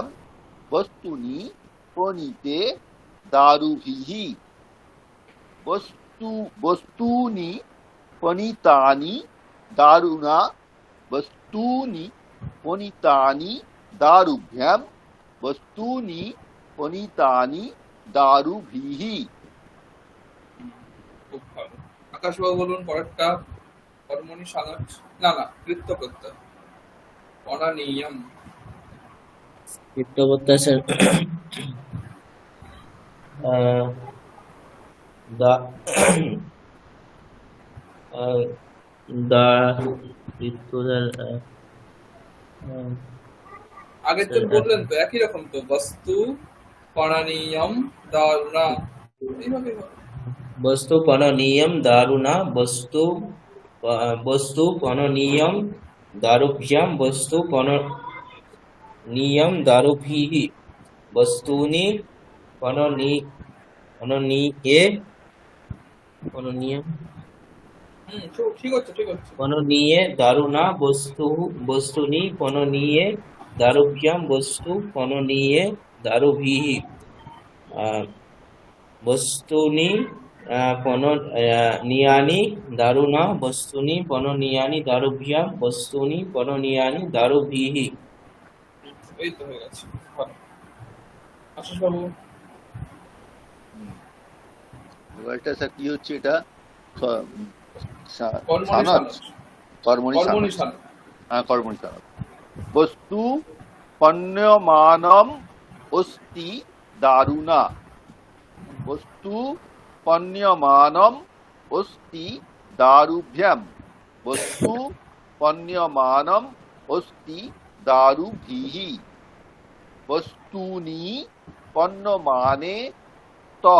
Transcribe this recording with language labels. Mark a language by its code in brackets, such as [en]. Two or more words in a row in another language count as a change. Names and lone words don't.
[sa] বস্তুনি পনিতে দারুভিঃ। বস্তুনি পনিতানি দারুণা। বস্তুনি পনিতানি দারুভ্যাম বস্তুনি পনিতানি দারুভিহি। [bn] খুব ভালো। আকাশবাবু বলুন পরেরটা। কর্মণি সানচ, না না, কৃত্য প্রত্যয়। [sa] অনানিয়ম। [bn] কৃত্যবর্তা স্যার দা দা কৃত্য আগে তো বললেন তো একই রকম তো, [sa] বস্তু পণনীয়ম দারুণা, [bn] এইভাবে হবে। [sa] বস্তু পণনীয়ম দারুণা বস্তু বস্তু পণনীয়ম দারুভ্যাম বস্তু পণনীয়ম দারুভিহি বস্তুনি পণনীয়ে পণনীয়ম [bn] ঠিক হচ্ছে, ঠিক হচ্ছে। [sa] পণনীয়ে দারুণা বস্তুনি পণনীয়ে দারুভ্যাম বস্তু পণনীয়ে দারুভিহি বস্তুনি পণনীয়ানি দারুণা বস্তুনি পণনীয়ানি দারুভ্যাম বস্তুনি পণনীয়ানি দারুভিহি। [bn] এই তো হয়ে গেছে, ভালো। আশিস বাবু। এবারটা স্যার কি হচ্ছে এটা? [sa] কর্মণি সানচ। কর্মণি সানচ। [bn] হ্যাঁ, [sa] কর্মণি সানচ। বস্তু পণ্যমানম অস্তি দারুণা বস্তু পণ্যমানম অস্তি দারুভ্যাম বস্তু পণ্যমানম অস্তি দারুভিহি বস্তুনি পণ্যমানে তহ